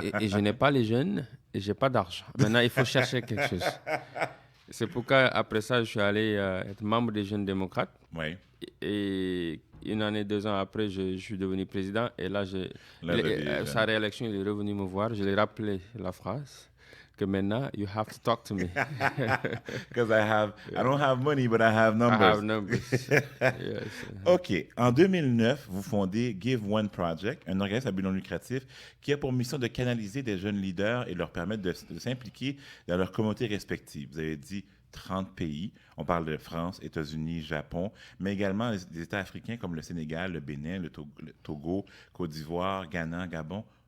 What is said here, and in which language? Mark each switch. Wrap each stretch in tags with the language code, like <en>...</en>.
<fr>et je n'ai pas les jeunes et je n'ai pas d'argent. Maintenant, il faut chercher quelque chose. C'est pourquoi, après ça, je suis allé être membre des Jeunes démocrates. Oui. Et une année, 2 ans après, je suis devenu président. Et là, sa réélection, il est revenu me voir. Je lui ai rappelé la phrase que maintenant,</fr> <en>you have to talk to me. Because I don't have money, but I have numbers. I have numbers. Yes. OK.</en> <fr>En 2009, vous fondez Give One Project, un organisme à but non lucratif qui a pour mission de canaliser des jeunes leaders et leur permettre de s'impliquer dans leurs communautés respectives. Vous avez dit 30 pays. On parle de France, États-Unis, Japon, mais également des États africains comme le Sénégal, le Bénin, le Togo, Côte d'Ivoire, Ghana, Gabon.</fr>